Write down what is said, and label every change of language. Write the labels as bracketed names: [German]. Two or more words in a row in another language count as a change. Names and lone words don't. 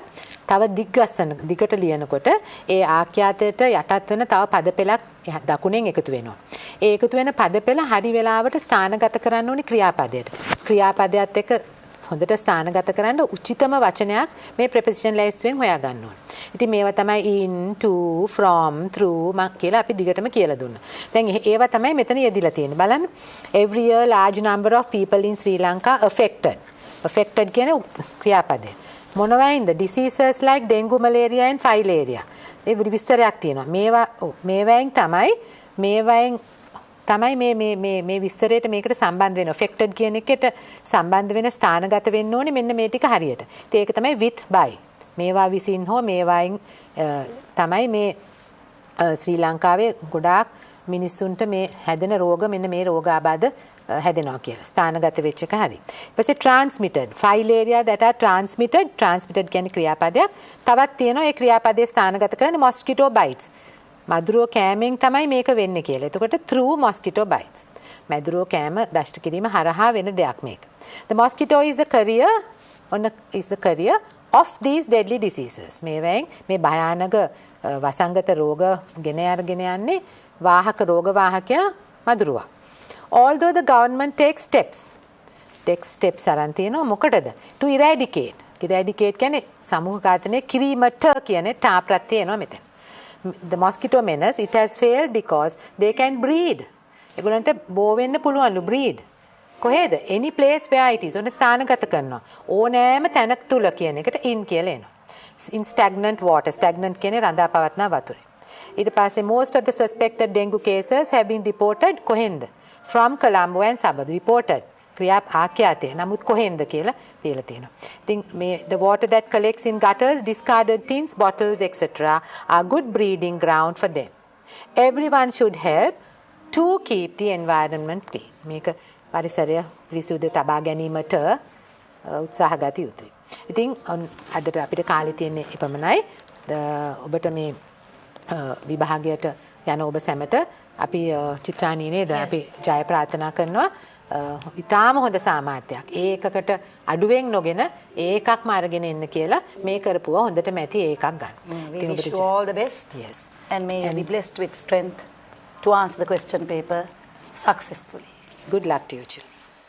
[Sinhala] තව දිගට ලියනකොට ඒ ආඛ්‍යාතයට යටත් වෙන තව පද පෙළක් දකුණෙන් එකතු වෙනවා. ඒ එකතු වෙන පද පෙළ හරි වෙලාවට ස්ථානගත කරන්න ඕනේ ක්‍රියාපදයට. ක්‍රියාපදයට එක්ක හොඳට ස්ථානගත කරන්න උචිතම වචනයක් මේ preposition ලයිස්තුවෙන් හොයා ගන්න ඕනේ. ඉතින් මේවා තමයි [English] in, to, from, through [Sinhala] කියලා අපි දිගටම කියලා දුන්නා. දැන් ඒවා තමයි මෙතන යෙදිලා තියෙන්නේ. බලන්න. [English] Every year large number of people in Sri Lanka affected. [Sinhala] Affected කියන්නේ ක්‍රියාපදය. මොනවයින්ද? [English] Diseases like dengue, malaria and filaria. [Sinhala] ඒ විස්තරයක් තියෙනවා. මේවායින් තමයි මේ විස්තරයට මේකට සම්බන්ධ වෙන affected කියන එකට සම්බන්ධ වෙන ස්ථානගත වෙන්න ඕනේ මෙන්න මේ ටික හරියට. ඉතින් ඒක තමයි [English] with by. [Sinhala] මේවා විසින් හෝ මේවායින් තමයි මේ ශ්‍රී ලංකාවේ ගොඩාක් මිනිස්සුන්ට මේ හැදෙන රෝග මෙන්න මේ රෝග ආබාධ හැදෙනවා කියලා. ස්ථානගත වෙච්ච එක හරි. ඊපස්සේ [English] transmitted filaria that are transmitted [Sinhala] කියන්නේ ක්‍රියාපදයක්. තවත් තියෙනවා ඒ ක්‍රියාපදයේ ස්ථානගත කරන්නේ [English] mosquito bites. [Sinhala] මදුරුව කෑමෙන් තමයි මේක වෙන්නේ කියලා. එතකොට [English] through mosquito bites. [Sinhala] මදුරුව කෑම දෂ්ට කිරීම හරහා වෙන දෙයක් මේක. [English] The mosquito is the carrier of these deadly diseases. [Sinhala] මේ භයානක වසංගත රෝග ගෙන අරගෙන යන්නේ වාහක රෝග වාහකයා මදුරුවා. [English] Although the government takes steps [Sinhala] අරන් තියෙනවා මොකටද? [English] To eradicate [Sinhala] කියන්නේ සමූහ ඝාතනය කිරීමට කියන්නේ තා ප්‍රත්‍යය එනවා මෙතන. [English] The mosquito menace, it has failed because they can breed. [Sinhala] ඒගොල්ලන්ට බෝ වෙන්න පුළුවන්ලු breed. කොහෙද? [English] Any place where it is. [Sinhala] ඔන්න ස්ථානගත කරනවා. ඕනෑම තැනක තුල කියන එකට in කියලා එනවා. [English] In stagnant water. [Sinhala] Stagnant කියන්නේ රඳා පවත්නා වතුරේ. ඊට පස්සේ [English] most of the suspected dengue cases have been reported කොහෙන්ද? From Colombo and suburbs. Reported. [Sinhala] ක්‍රියා ආඛ්‍යාතය. නමුත් කොහෙන්ද කියලා තියලා තියෙනවා. [English] ඉතින් the water that collects in gutters, discarded tins, bottles, etc. are good breeding ground for them. Everyone should help to keep the environment clean. [Sinhala] මේක පරිසරය පිරිසුදු තබා ගැනීමට උත්සාහ ගත යුතුයි. ඉතින් අදට අපිට කාලේ තියෙන්නේ එපමණයි. ඔබට මේ විභාගයට යන ඔබ සැමට අපි චිත්‍රාණී නේද අපි ජය ප්‍රාර්ථනා කරනවා. ඉතාම හොඳ සාමාර්ථයක්. ඒකකට අඩුවෙන් නොගෙන ඒකක්ම අරගෙන එන්න කියලා මේ කරපුවා හොඳට මැති ඒකක් ගන්න. [English] We wish you all the best. Yes. And may you be blessed with strength to answer the question paper successfully. Good luck to you children.